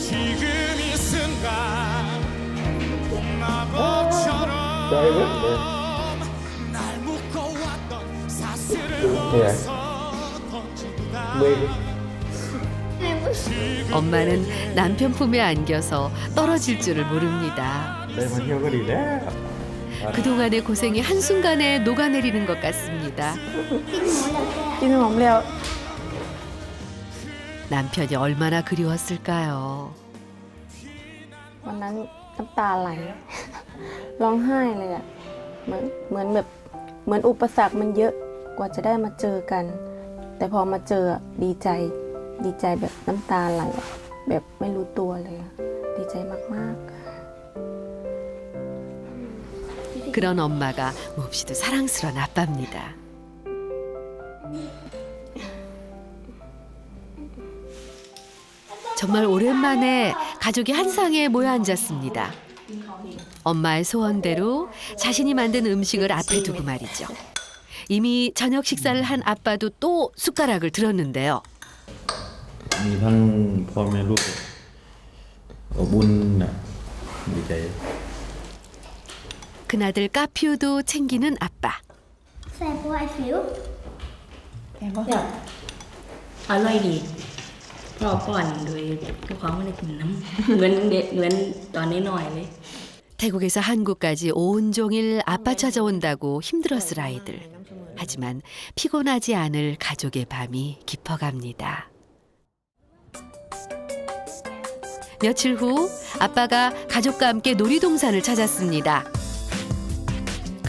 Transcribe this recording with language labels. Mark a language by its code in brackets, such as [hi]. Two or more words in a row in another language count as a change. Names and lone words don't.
[ko] 지금 이 순간 마법처럼 날 묶어왔던 사슬을 벗어 던진다. 엄마는 남편 품에 안겨서 떨어질 줄을 모릅니다. [th] ได้มาเที่ยวก็ดีแล้ว [ko] 그동안의 고생이 한순간에 녹아내리는 것 같습니다. [th] กินขนมแล้ว [ko] 남편이 얼마나 그리웠을까요? [th] วันนั้นน้ำตาไหล ร้องไห้เลยอะเหมือนอุปสรรคมันเยอะกว่าจะได้มาเจอกัน แต่พอมาเจอดีใจแบบน้ำตาไหลแบบไม่รู้ตัวเลยอะดีใจมากๆ [ko] 그런 엄마가 몹시도 사랑스러운 아빠입니다. 정말 오랜만에 가족이 한 상에 모여 앉았습니다. 엄마의 소원대로 자신이 만든 음식을 앞에 두고 말이죠. 이미 저녁 식사를 한 아빠도 또 숟가락을 들었는데요. [th] มีทั้งพ่อแม่ลูกอบอุ่นนะดีใจ [ko] 큰아들 까퓨도 챙기는 아빠. [th] แซ่บว่าไอ้ฟิวแบบอร่อยดีพ่อป้อนโดยทุกความไม่ได้กินน้ำเหมือนตอนน้อยๆเลย [ko] 태국에서 한국까지 온종일 아빠 찾아온다고 힘들었을 아이들. 하지만 피곤하지 않을 가족의 밤이 깊어갑니다. 며칠 후 아빠가 가족과 함께 놀이동산을 찾았습니다.